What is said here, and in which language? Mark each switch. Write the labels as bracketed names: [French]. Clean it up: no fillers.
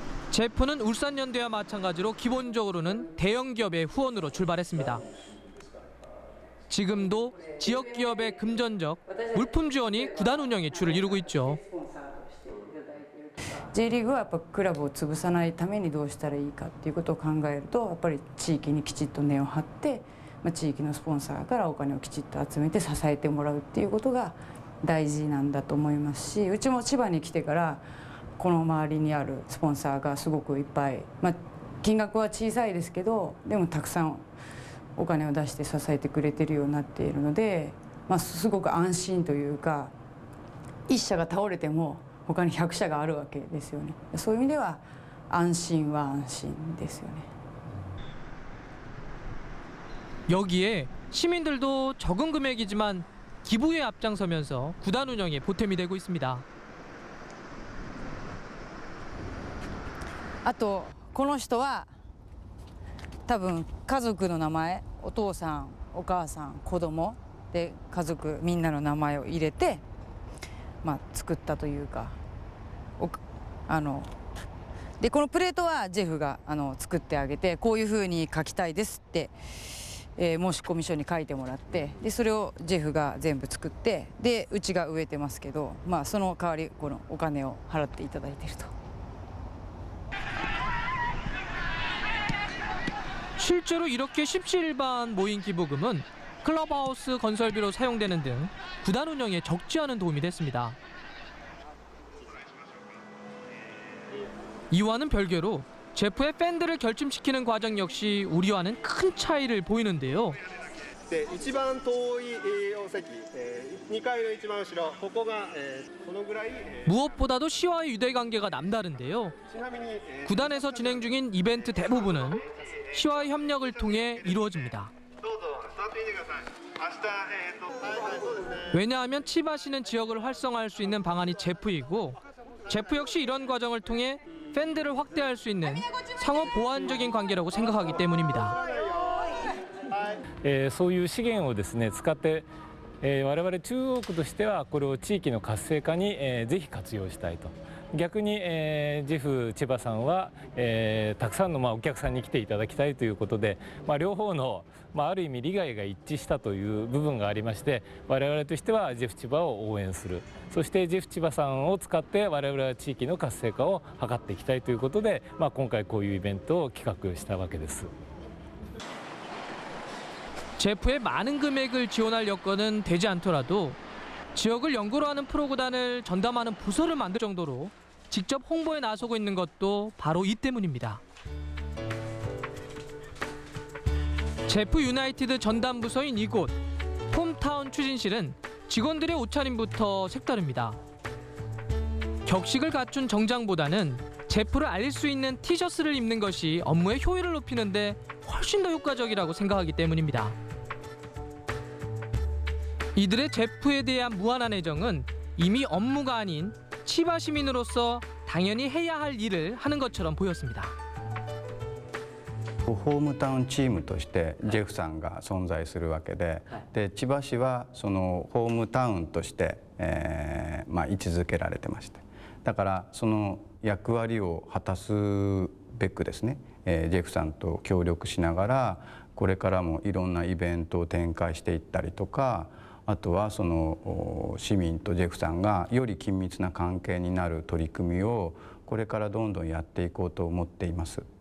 [Korean] 제프는 울산연대와 마찬가지로 기본적으로는 대형 기업의 후원으로 출발했습니다. 지금도 지역 기업의 금전적 물품 지원이 구단 운영의 주를 이루고 있죠. [Japanese] J リーグはやっぱクラブを潰さないためにどうしたらいいかっていうことを考えると、やっぱり地域にきちっと根を張って、地域のスポンサーからお金をきちっと集めて支えてもらうっていうことが大事なんだと思いますし、うちも千葉に来てからこの周りにあるスポンサーがすごくいっぱい、金額は小さいですけど、でもたくさんお金を出して支えてくれてるようになっているので、すごく安心というか、1社が倒れても他に100社があるわけですよね。そういう意味では安心は安心ですよね。 [Korean] 여기에 시민들도 적은 금액이지만 기부에 앞장서면서 구단 운영에 보탬이 되고 있습니다. [Japanese] あとこの人は多分家族の名前、お父さん、お母さん、子供で家族みんなの名前を入れて、作ったというか、でこのプレートはジェフが作ってあげて、こういう風に書きたいですって、申し込み書に書いてもらって、でそれをジェフが全部作って、でうちが植えてますけど、その代わりこのお金を払っていただいていると。 [Korean] 실제로 이렇게 십시일반 모인 기부금은 클럽하우스 건설비로 사용되는 등 구단 운영에 적지 않은 도움이 됐습니다. 이와는 별개로 제프의 팬들을 결집시키는 과정 역시 우리와는 큰 차이를 보이는데요. 무엇보다도 시와의 유대관계가 남다른데요. 구단에서 진행 중인 이벤트 대부분은 시와의 협력을 통해 이루어집니다. 왜냐하면 치바시는 지역을 활성화할 수 있는 방안이 제프이고, 제프 역시 이런 과정을 통해 팬들을 확대할 수 있는 상호 보완적인 관계라고 생각하기 때문입니다. [Japanese] そういう資源をですね使って、我々中央区としてはこれを地域の活性化に、ぜひ活用したいと。逆に、ジェフ千葉さんは、たくさんのお客さんに来ていただきたいということで、両方の、ある意味利害が一致したという部分がありまして、我々としてはジェフ千葉を応援する、そしてジェフ千葉さんを使って我々は地域の活性化を図っていきたいということで、今回こういうイベントを企画したわけです。 [Korean] 제프의 많은 금액을 지원할 여건은 되지 않더라도 지역을 연구로 하는 프로구단을 전담하는 부서를 만들 정도로 직접 홍보에 나서고 있는 것도 바로 이 때문입니다. 제프 유나이티드 전담 부서인 이곳 홈타운 추진실은 직원들의 옷차림부터 색다릅니다. 격식을 갖춘 정장보다는 제프를 알릴 수 있는 티셔츠를 입는 것이 업무의 효율을 높이는데 훨씬 더 효과적이라고 생각하기 때문입니다. 이들의 제프에 대한 무한한 애정은 이미 업무가 아닌 치바 시민으로서 당연히 해야 할 일을 하는 것처럼 보였습니다. [Japanese] ホームタウンチームとしてジェフさんが存在するわけで、千葉市はそのホームタウンとして、位置づけられてまして、だからその役割を果たすべくですね、ジェフさんと協力しながらこれからもいろんなイベントを展開していったりとか、あとはその市民とジェフさんがより緊密な関係になる取り組みをこれからどんどんやっていこうと思っています。